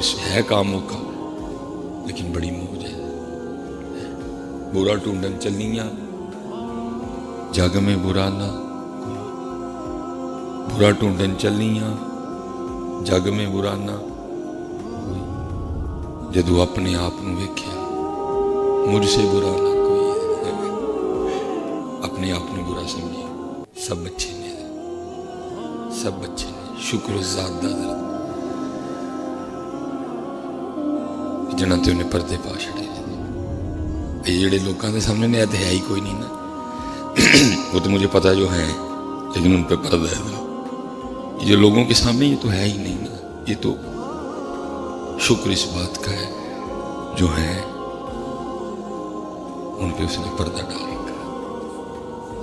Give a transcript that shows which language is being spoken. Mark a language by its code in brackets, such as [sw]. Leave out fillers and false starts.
[ur] ہے کاموں کا لیکن بڑی موج ہے. [pa] برا ڈھونڈن چلنیاں جگ میں برا نہ، برا ڈھونڈن چلنیاں جگ میں برا نہ. جدو اپنے آپ نو ویکھیا مجھ سے برا نہ کوئی. اپنے آپ نے برا سمجھے. سب اچھے نے، سب اچھے نے. شکر ذات دا حضرت جنہاں تے انہیں پردے پا چھڑے. [ur] یہ جڑے لوگوں کے سامنے نے ہے ہی کوئی نہیں نا. وہ تو مجھے پتا جو ہیں لیکن ان پہ پردہ ہے. یہ جو لوگوں کے سامنے یہ تو ہے ہی نہیں نا. یہ تو شکر اس بات کا ہے جو ہے ان پہ اس نے پردہ ڈال رکھا.